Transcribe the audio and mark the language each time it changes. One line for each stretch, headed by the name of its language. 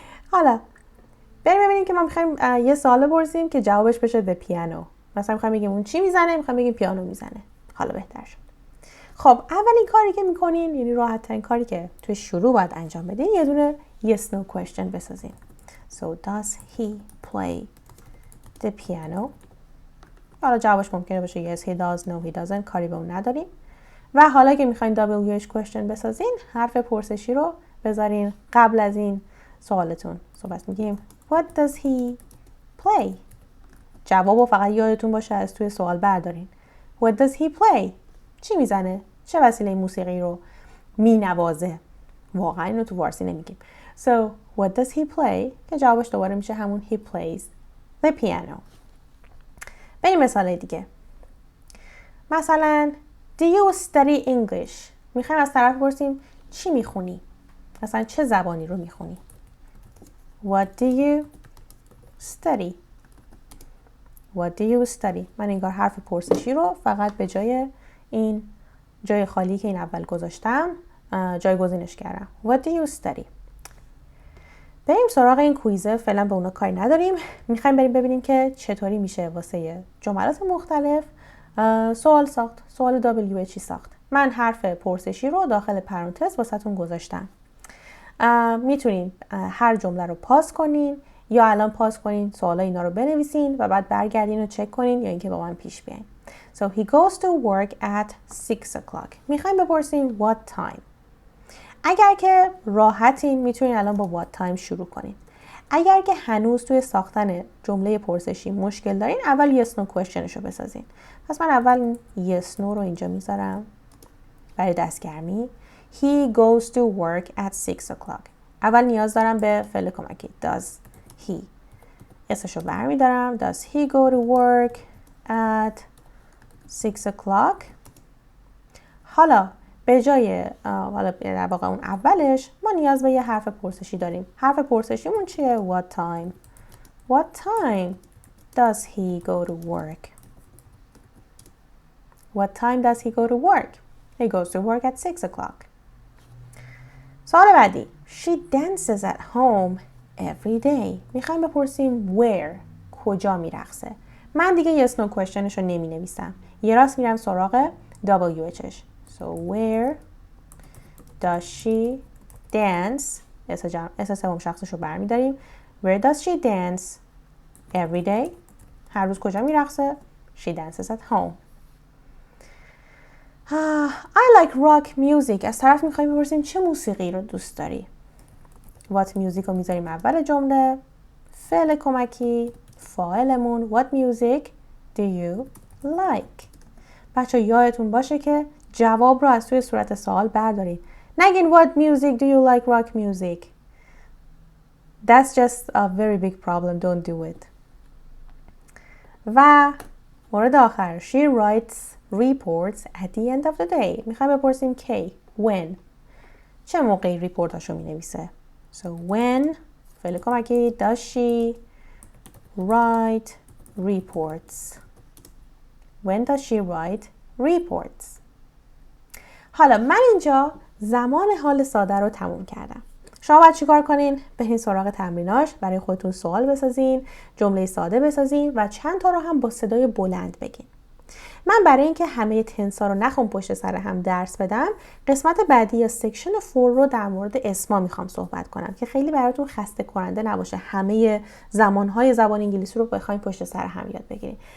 Persian: حالا بریم ببینیم که ما میخوایم یه سوال بپرسیم که جوابش بشه به پیانو. مثلا میخوایم بگیم اون چی میزنه، میخوایم بگیم پیانو میزنه. حالا بهتر شد. خب اولین کاری که میکنین، یعنی راحت ترین کاری که توی شروع باید انجام بدین، یه دونه yes no question بسازین.
English: So does he play the piano?
Persian: حالا جوابش ممکنه باشه
English: yes he does, no he doesn't،
Persian: کاری به اون نداریم. و حالا که میخواین WH question بسازین، حرف پرسشی رو بذارین قبل از این سوالتون. بس میگیم
English: what does he play؟
Persian: جوابو فقط یادتون باشه از توی سوال بردارین.
English: What does he play؟
Persian: چی میزنه؟ چه وسیله موسیقی رو مینوازه؟ واقعا اینو تو فارسی نمیگیم.
English: So what does he play؟
Persian: که جوابش دوباره میشه همون
English: he plays the piano.
Persian: بریم مثال دیگه. مثلا
English: do you study English؟
Persian: میخوایم از طرف بپرسیم چی میخونی؟ مثلا چه زبانی رو میخونی؟
English: What do you study؟
Persian: What do you study؟ من انگار حرف پرسشی رو فقط به جای این جای خالی که این اول گذاشتم جایگزینش کردم.
English: What do you study؟
Persian: بریم سراغ این کویزه. فعلا به اونا کاری نداریم. میخوایم بریم ببینیم که چطوری میشه واسه جملات مختلف سوال ساخت. سوال WH ساخت. من حرف پرسشی رو داخل پرانتز واسهتون گذاشتم. میتونین هر جمله رو پاس کنین یا الان پاس کنین، سوالا اینا رو بنویسین و بعد برگردین و چک کنین یا اینکه با من پیش بیاین.
English: So he goes to work at 6 o'clock.
Persian: میخوایم بپرسین what time. اگر که راحتین میتونین الان با what time شروع کنین. اگر که هنوز توی ساختن جمله پرسشی مشکل دارین، اول yes no questionشو بسازین. پس من اول yes no رو اینجا میذارم برای دستگرمی.
English: He goes to work at 6 o'clock.
Persian: اول نیاز دارم به فعل کمکی.
English: Does he؟
Persian: اسمشو برمیدارم.
English: Does he go to work at 6 o'clock؟
Persian: حالا به جای در واقع اون اولش ما نیاز به یه حرف پرسشی داریم. حرف پرسشیمون چیه؟
English: What time؟ What time does he go to work؟ What time does he go to work؟ He goes to work at 6 o'clock.
Persian: سوال بعدی.
English: She dances at home every day.
Persian: میخوایم بپرسیم where؟ کجا میرقصه؟ من دیگه yes no questionشو نمی نویسم. یه راست میرم سراغ WHش.
English: So where does she dance؟
Persian: اساس سوم شخصشو برمیداریم.
English: Where does she dance every day؟
Persian: هر روز کجا میرقصه؟
English: She dances at home. I like rock music.
Persian: از طرف میخوایم بپرسیم چه موسیقی رو دوست داری؟ What music رو میذاریم اول جمله. فعل کمکی فاعلمون
English: what music do you like.
Persian: بچه یادتون باشه که جواب رو از توی صورت سوال بردارید. نگین
English: what music do you like rock music. That's just a very big problem. Don't do it.
Persian: و مورد آخر
English: she writes reports at the end of the day.
Persian: میخوایم بپرسیم کی when چه موقعی ریپورتاشو مینویسه.
English: So when
Persian: فعل کمکی
English: does she write reports. When does she write reports.
Persian: حالا من اینجا زمان حال ساده رو تموم کردم. شما باید چیکار کنین؟ برین سراغ تمریناش، برای خودتون سوال بسازین، جمله ساده بسازین و چند تا رو هم با صدای بلند بگین. من برای اینکه همه تنسا رو نخوام پشت سر هم درس بدم، قسمت بعدی یا سکشن 4 رو در مورد اسما میخوام صحبت کنم که خیلی براتون خسته کننده نباشه همه زمانهای زبان انگلیسی رو بخواید پشت سر هم یاد بگیرین.